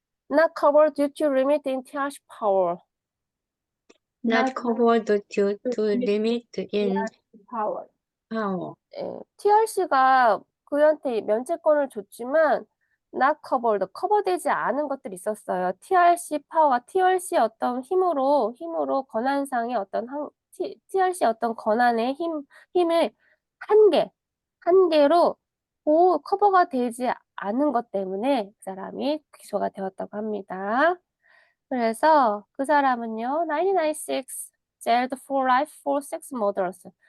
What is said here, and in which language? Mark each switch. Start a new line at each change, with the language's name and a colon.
English: Not covered due to limit in TR's power. not covered due to limit in power. power
Korean: TRC가 그한테 면책권을 줬지만
English: not covered,
Korean: 커버되지 않은 것들이 있었어요. TRC 파워, TRC의 어떤 힘으로 권한상의 어떤 TRC의 어떤 권한의 힘을 한계로 커버가 되지 않은 것 때문에 그 사람이 기소가 되었다고 합니다. 그래서 그 사람은요,
English: 1996 jailed for life for six murders.